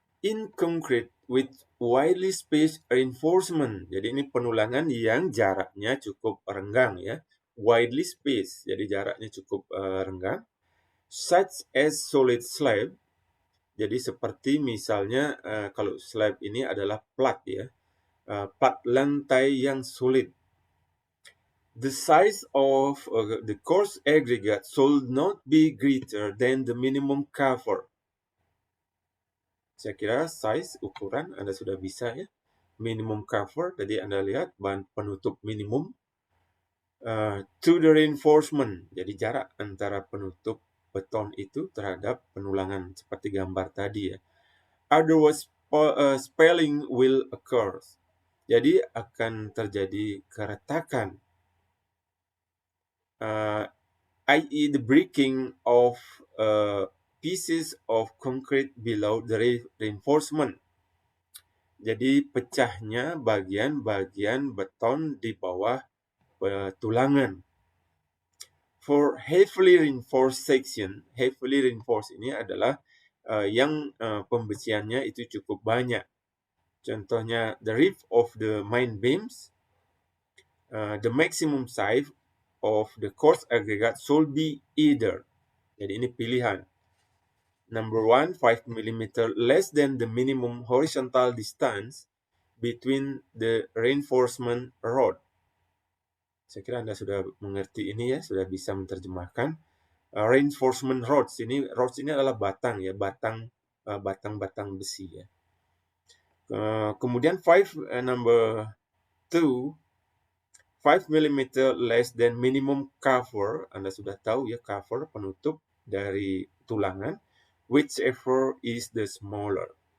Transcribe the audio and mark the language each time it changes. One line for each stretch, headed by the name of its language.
English: In concrete with widely spaced reinforcement.
Indonesian: Jadi ini penulangan yang jaraknya cukup renggang ya.
English: Widely spaced,
Indonesian: jadi jaraknya cukup renggang.
English: Such as solid slab.
Indonesian: Jadi seperti misalnya kalau slab ini adalah plat ya. Plat lantai yang solid.
English: The size of the coarse aggregate should not be greater than the minimum cover.
Indonesian: Saya kira size, ukuran Anda sudah bisa ya. Minimum cover, tadi Anda lihat bahan penutup minimum.
English: To the reinforcement,
Indonesian: jadi jarak antara penutup beton itu terhadap penulangan seperti gambar tadi ya.
English: Otherwise, spalling will occur.
Indonesian: Jadi akan terjadi keretakan.
English: I.e. the breaking of pieces of concrete below the reinforcement.
Indonesian: Jadi pecahnya bagian-bagian beton di bawah tulangan.
English: For heavily reinforced section, heavily reinforced
Indonesian: ini adalah yang pembesiannya itu cukup banyak.
English: Contohnya the roof of the main beams, the maximum size of the coarse aggregate should be either.
Indonesian: Jadi ini pilihan.
English: Number 1, 5 mm less than the minimum horizontal distance between the reinforcement rod.
Indonesian: Saya kira Anda sudah mengerti ini ya, sudah bisa menerjemahkan. Reinforcement rods ini adalah batang ya, batang-batang besi ya. Kemudian
English: number 2, 5 mm less than minimum cover.
Indonesian: Anda sudah tahu ya, cover penutup dari tulangan.
English: Whichever is the smaller.